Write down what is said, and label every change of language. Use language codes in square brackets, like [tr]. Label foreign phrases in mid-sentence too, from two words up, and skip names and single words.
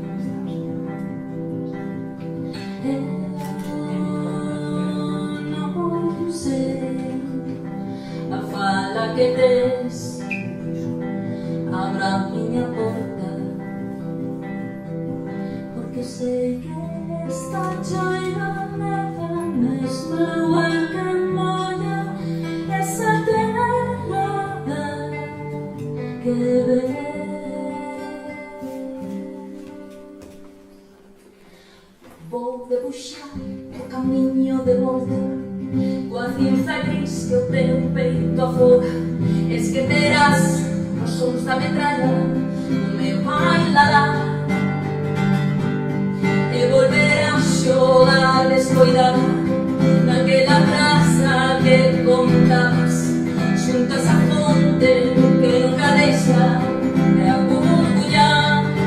[pt] Eu não sei a fala que tens, abra minha porta, porque sei que está cheia de neve, mesmo igual que molha essa terra que vê. [gl] Vou debuxar o caminho de volta, coa cinza gris que o teu peito afoga. Esquecerás os sons da metralla, o meu bailará, e volverás xogar descoidada naquela praza que contabas, xuntas a fonte que nunca deixa de aborbullar.